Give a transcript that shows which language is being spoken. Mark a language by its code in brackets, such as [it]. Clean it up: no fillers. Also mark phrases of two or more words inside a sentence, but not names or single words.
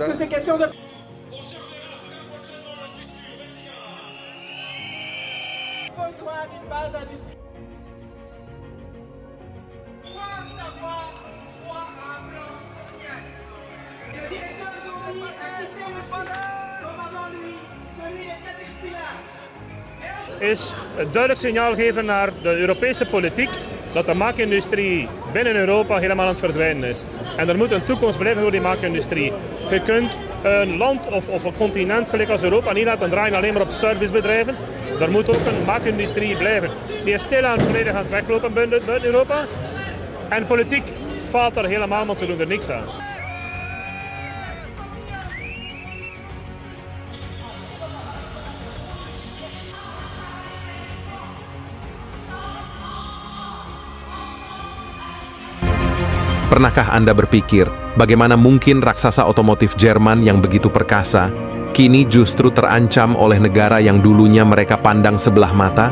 [fr] Parce que c'est question de... besoin d'une base industrielle. D'avoir droit à un plan social. Le directeur d'Obi a quitté le Sud, comme avant lui, celui de Caterpillar. [nl] Is het duidelijk signaal geven naar de Europese politiek dat de maakindustrie binnen Europa helemaal aan het verdwijnen is. En er moet een toekomst blijven voor die maakindustrie. Je kunt een land of een continent gelijk als Europa niet laten draaien alleen maar op servicebedrijven. Er moet ook een maakindustrie blijven. Die is stilaan volledig aan het weglopen buiten Europa. En politiek faalt er helemaal, want ze doen er niks aan. [id] Pernahkah Anda berpikir bagaimana mungkin raksasa otomotif Jerman yang begitu perkasa kini justru terancam oleh negara yang dulunya mereka pandang sebelah mata?